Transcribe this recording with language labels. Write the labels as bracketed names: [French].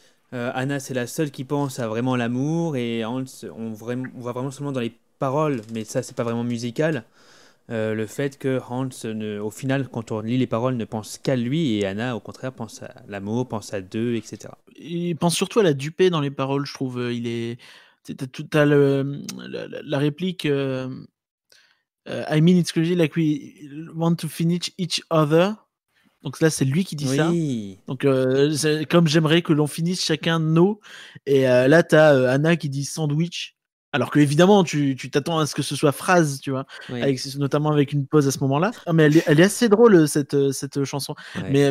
[French] Anna, c'est la seule qui pense à vraiment l'amour, et Hans, on voit vraiment seulement dans les paroles, mais ça, c'est pas vraiment musical, le fait que Hans, au final, quand on lit les paroles, ne pense qu'à lui, et Anna, au contraire, pense à l'amour, pense à deux, etc. Il pense surtout à la duper dans les paroles, je trouve. Il est... T'as la réplique... [English] I mean, it's crazy, like we want to finish each other. [French] Donc là, c'est lui qui dit ça. Donc, c'est comme j'aimerais que l'on finisse chacun nos. Et là, t'as Anna qui dit sandwich. Alors que, évidemment, tu t'attends à ce que ce soit phrase, tu vois. Oui. Notamment avec une pause à ce moment-là. Non, mais elle est assez drôle, cette chanson. Ouais.